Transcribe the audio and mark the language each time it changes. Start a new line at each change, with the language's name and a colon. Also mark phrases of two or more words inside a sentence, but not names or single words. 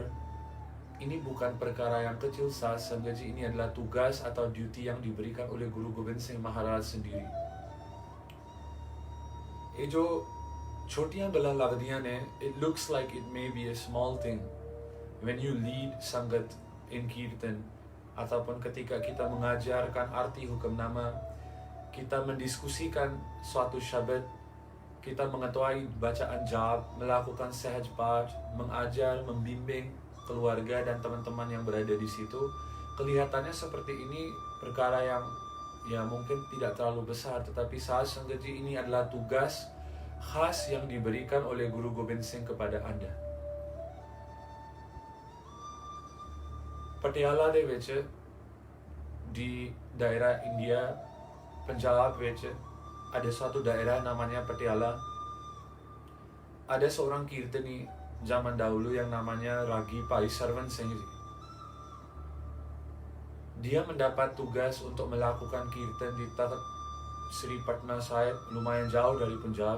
Indonesian: Ini bukan perkara yang kecil saat Sanghaji, ini adalah tugas atau duty yang diberikan oleh Guru Gobind Singh Maharaj sendiri.
Punjabi: ਇਹ ਜੋ ਛੋਟੀਆਂ ਗੱਲਾਂ ਲੱਗਦੀਆਂ ਨੇ,
English: it looks like it may be a small thing when you lead sangat in kirtan,
Indonesian: ataupun ketika kita mengajarkan arti hukumnama, kita mendiskusikan suatu syabat, kita mengetuai bacaan jap, melakukan sahaj path, mengajar, membimbing keluarga dan teman-teman yang berada di situ. Kelihatannya seperti ini perkara yang ya mungkin tidak terlalu besar, tetapi saat Sanghaji ini adalah tugas khas yang diberikan oleh Guru Gobind Singh kepada Anda.
Punjabi: ਪਟਿਆਲਾ ਦੇ ਵਿੱਚ
Indonesian: di daerah India, Punjab ਵਿੱਚ ada suatu daerah namanya Patiala. Ada seorang kirtani zaman dahulu yang namanya Ragi Pai Sarwan Singh Ji. Dia mendapat tugas untuk melakukan kirtan di Takht Sri Patna Sahib, lumayan jauh dari Punjab.